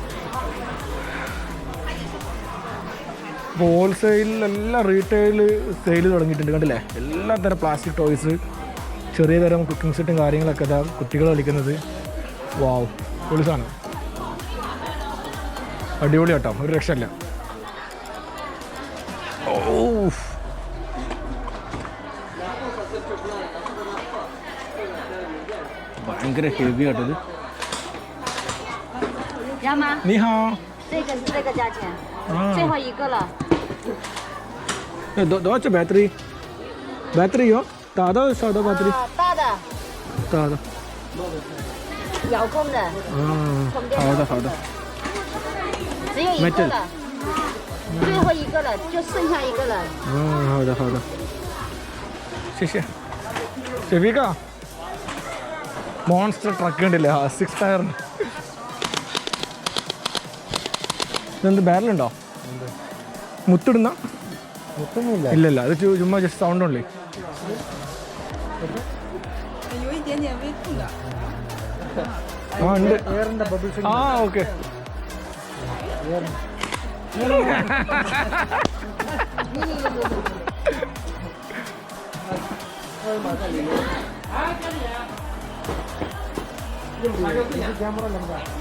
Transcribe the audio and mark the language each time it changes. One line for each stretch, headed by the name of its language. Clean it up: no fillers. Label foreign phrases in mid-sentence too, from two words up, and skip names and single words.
Malayalam: അപ്പോൾ ഹോൾസെയിലെല്ലാം
English: retail sale
Malayalam: തുടങ്ങിയിട്ടുണ്ട് കണ്ടില്ലേ എല്ലാ തരം
English: plastic toys
Malayalam: ചെറിയ തരം കുക്കിംഗ് സെറ്റും കാര്യങ്ങളൊക്കെ ഇതാ കുട്ടികൾ കളിക്കുന്നത് വാവ് പൊളിസാണ് അടിപൊളി കേട്ടോ ഒരു രക്ഷയില്ല ഓ ഭയങ്കര ഹെവി ആട്ടത്
Chinese: 要吗？你好这个是这个价钱， ആ 最后一个了。多少
English: battery battery
Chinese: 有大的小的 battery 啊，大的，大的遥控的，好的好的只有一个了，最后一个了，就剩下一个了。好的好的谢谢
Malayalam: ഷെഫീക്ക
English: monster truck
Malayalam: ഉണ്ടല്ലേ 6 ടയർ ഇതെന്ത് ബാരലുണ്ടോ മുത്തിടുന്ന മുത്തൊന്നുമില്ല. ഇല്ലല്ല, അത് ചുമ്മാ
English: just sound
Malayalam: ഉള്ളേ.
Chinese: 有一点点微痛的。
Malayalam: ആ ഉണ്ട്. എയറിന്റെ ബബിൾസ് ആ ഓക്കെ. ക്യാമറ എന്താ